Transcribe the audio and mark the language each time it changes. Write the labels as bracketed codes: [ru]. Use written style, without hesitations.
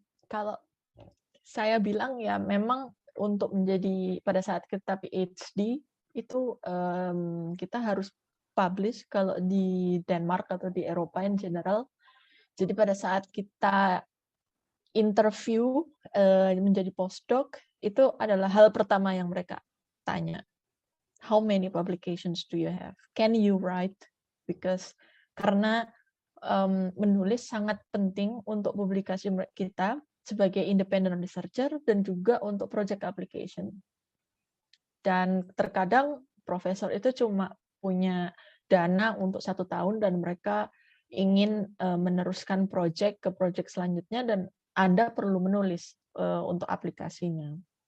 [id] Kalau saya bilang ya memang untuk menjadi pada saat kita PhD itu kita harus publish kalau di Denmark atau di Eropa in general. Jadi pada saat kita interview menjadi postdoc itu adalah hal pertama yang mereka tanya. [en] How many publications do you have? Can you write? [id] Because karena menulis sangat penting untuk publikasi kita sebagai independent researcher dan juga untuk project application. Dan terkadang profesor itu cuma punya dana untuk 1 tahun dan mereka ingin meneruskan project ke project selanjutnya dan Anda perlu menulis untuk aplikasinya.